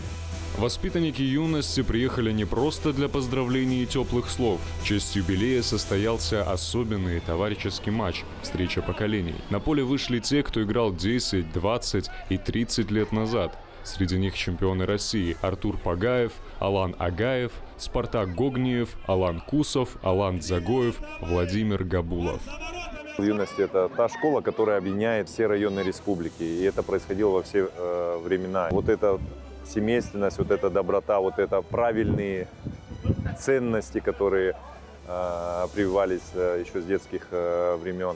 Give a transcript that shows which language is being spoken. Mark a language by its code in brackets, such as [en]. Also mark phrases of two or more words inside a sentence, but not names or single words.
[ru] Воспитанники «Юности» приехали не просто для поздравлений и теплых слов. В честь юбилея состоялся особенный товарищеский матч – встреча поколений. На поле вышли те, кто играл 10, 20 и 30 лет назад. Среди них чемпионы России Артур Пагаев, Алан Агаев, Спартак Гогниев, Алан Кусов, Алан Дзагоев, Владимир Габулов. «Юность» — это та школа, которая объединяет все районы республики. И это происходило во все времена. Вот эта семейственность, вот эта доброта, вот это правильные ценности, которые прививались еще с детских времен.